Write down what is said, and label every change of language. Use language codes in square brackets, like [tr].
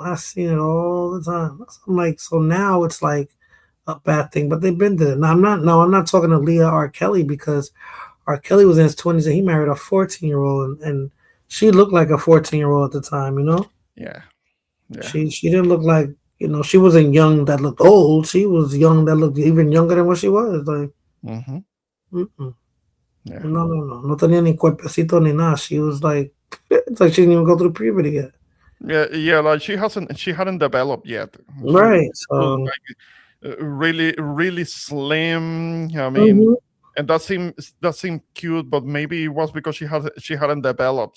[en] I'm like, so now it's like a bad thing, but they've been there. Now I'm not talking to Leah R. Kelly, because R. Kelly was in his 20s and he married a 14-year-old, and she looked like a 14-year-old at the time, you know? Yeah. She didn't look like, you know, she wasn't young that looked old. She was young that looked even younger than what she was. Like, Yeah. [es] No tenía ni cuerpecito ni nada. [en] She was like, it's like she didn't even go through puberty yet. Yeah, like she hadn't developed yet. Right. So like, really slim. I mean, and that seemed cute, but maybe it was because she hadn't developed.